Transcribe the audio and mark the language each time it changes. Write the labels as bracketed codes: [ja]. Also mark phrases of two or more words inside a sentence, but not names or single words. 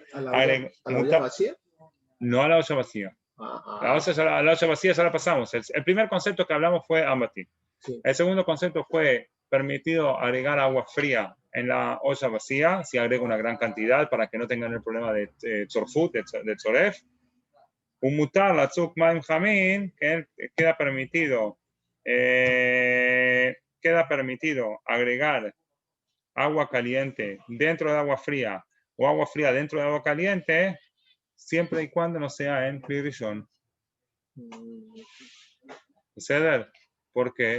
[es] ¿A la olla vacía? no a la olla vacía. La olla vacía ya la pasamos. El primer concepto que hablamos fue ambati. Sí. El segundo concepto fue permitido agregar agua fría en la olla vacía, si agrego una gran cantidad para que no tengan el problema de tzorfut, de tzoref. [he] Un mutar, la tzuk maim jamin, [es] que queda permitido agregar agua caliente dentro de agua fría o agua fría dentro de agua caliente, siempre y cuando no sea en [he] Kli Rishon. [es] ¿Por qué?